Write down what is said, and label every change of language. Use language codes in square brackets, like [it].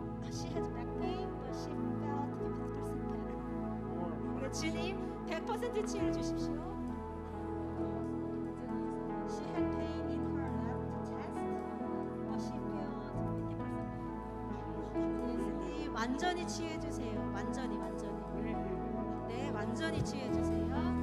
[en] She has back pain, but she felt 50% better. [ko] 네, 주님 100% 치유를 주십시오. [en] She had pain in her left chest, but she felt 50% better. [ko] 예수님 완전히 치유해 주세요. 완전히. 네, 완전히 치유해 주세요.